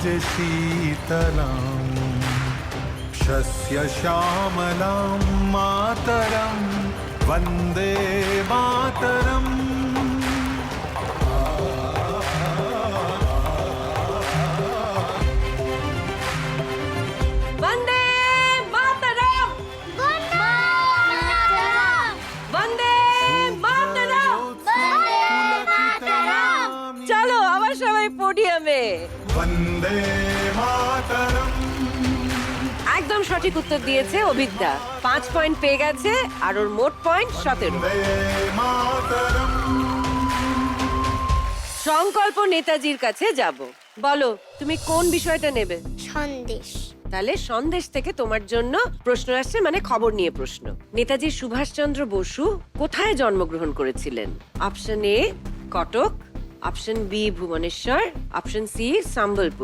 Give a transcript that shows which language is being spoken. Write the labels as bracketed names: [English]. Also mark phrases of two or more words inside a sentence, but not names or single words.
[Sanskrit] शीतलाम् शस्य श्यामलां मातरं वन्दे मातरम्। वन्दे मातरम, वन्दे मातरम। [Bangla] চলো আবার সবাই পোডিয়ামে। [Sanskrit] वन्दे मातरम्। [Bangla] একদম সঠিক উত্তর দিয়েছে অভিজ্ঞা, 5 পয়েন্ট পেয়ে গেছে আর ওর মোট পয়েন্ট 17। [Sanskrit] वन्दे मातरम्। [Bangla] সংকল্প নেতাজির কাছে যাব। বলো তুমি কোন বিষয়টা নেবে? সন্দেশ। তাহলে সন্দেশ থেকে তোমার জন্য প্রশ্ন আসছে, মানে খবর নিয়ে প্রশ্ন। নেতাজি সুভাষচন্দ্র বসু কোথায় জন্মগ্রহণ করেছিলেন? অপশন এ কটক, অপশন বি ভুবনেশ্বর, অপশন সি সম্বলপুর।